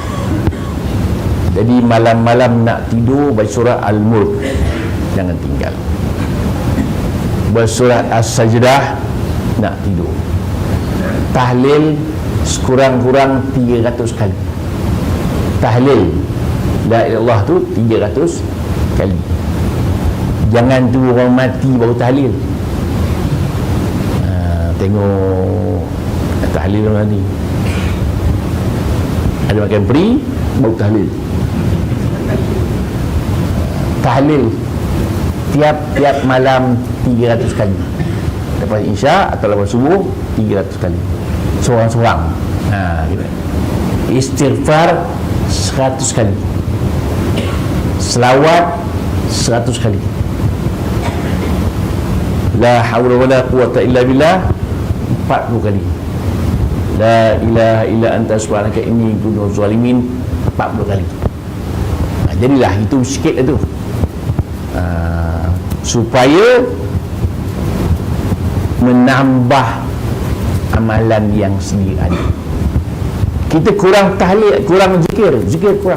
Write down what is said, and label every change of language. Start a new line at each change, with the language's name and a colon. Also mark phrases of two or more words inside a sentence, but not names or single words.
Malay: Jadi malam-malam nak tidur baca surah Al-Mulk jangan tinggal. Baca surah As-Sajdah nak tidur. Tahlil sekurang-kurang 300 kali. Tahlil
Arabic: لا إله إلا الله
Malay: tu 300 kali. Jangan tu orang mati baru tahlil. Tengok tahlil orang tadi. Ada makan peri baru tahlil. Tahlil tiap-tiap malam 300 kali. Lepas isya atau lepas subuh 300 kali. Seorang-seorang. Gitu. Istighfar 100 kali. Selawat 100 kali.
Arabic: لا حول ولا قوة إلا بالله 40 كالي. لا إله إلا أنت سبحانك إني كنت ظالمين 40 كالي.
Malay: Jadilah itu sikit itu. Supaya menambah amalan yang sendiri ada. Kita kurang tahlil, kurang zikir kurang.